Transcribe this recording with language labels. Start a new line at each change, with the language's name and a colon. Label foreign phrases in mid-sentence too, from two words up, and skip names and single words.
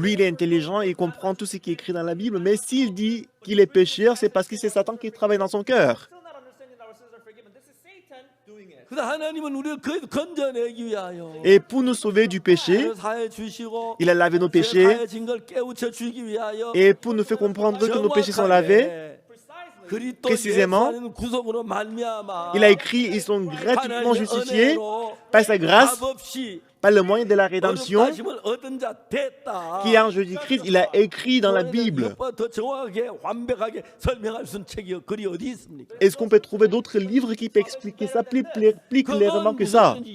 French: Lui, il est intelligent, il comprend tout ce qui est écrit dans la Bible, mais s'il dit qu'il est pécheur, c'est parce que c'est Satan qui travaille dans son cœur.
Korean: 그래서 하나님은 우리를 건져내기 위하여
French: Et pour nous sauver du péché,
Korean: 사해 주시고
French: il a lavé nos péchés.
Korean: 사해진 걸 깨우쳐 주기 위하여
French: Et pour nous faire comprendre que nos péchés sont lavés, précisément,
Korean: 구속으로 말미암아
French: il a écrit, ils sont gratuitement justifiés par sa grâce, par le moyen de la rédemption, qui est en Jésus-Christ. Il a écrit dans la Bible. Est-ce qu'on peut trouver d'autres livres qui peuvent expliquer ça plus clairement que ça?